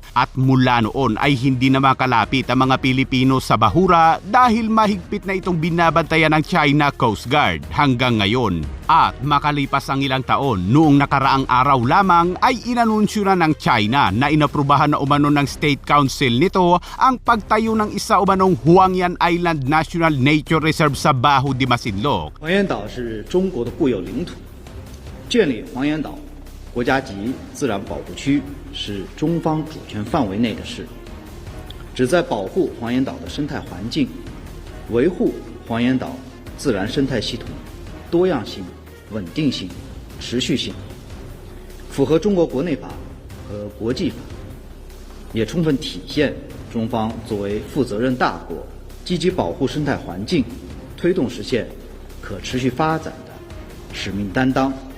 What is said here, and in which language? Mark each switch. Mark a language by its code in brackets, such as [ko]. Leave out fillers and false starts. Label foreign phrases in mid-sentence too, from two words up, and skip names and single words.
[tl] At mula noon ay hindi na makalapit ang mga Pilipino sa bahura dahil mahigpit na itong binabantayan ng China Coast Guard hanggang ngayon. At makalipas ang ilang taon, noong nakaraang araw lamang ay inanunsyo na ng China na inaprubahan na umano ng State Council nito ang pagtayo ng isa umanong Huangyan Island National Nature Reserve sa Bajo de Masinloc. [zh] 黄岩岛是中国的固有领土，建立黄岩岛国家级自然保护区是中方主权范围内的事，旨在保护黄岩岛的生态环境，维护黄岩岛自然生态系统多样性、稳定性、持续性，符合中国国内法和国际法，也充分体现中方作为负责任大国，积极保护生态环境，推动实现可持续发展的使命担当。